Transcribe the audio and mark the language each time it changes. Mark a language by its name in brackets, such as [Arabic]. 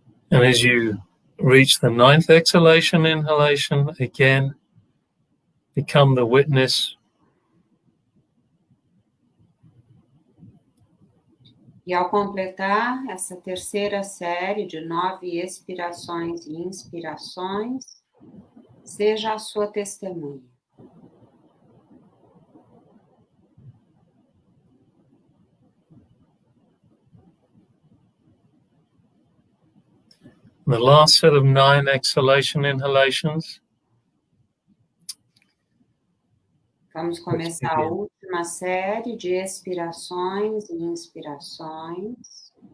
[English] And as you reach the 9th exhalation inhalation, again, become the witness [Portuguese] E ao completar essa terceira série de 9 expirações e inspirações, seja a sua testemunha. [English] the last set of 9 exhalation inhalations. [Portuguese] Vamos começar a última série de expirações e inspirações.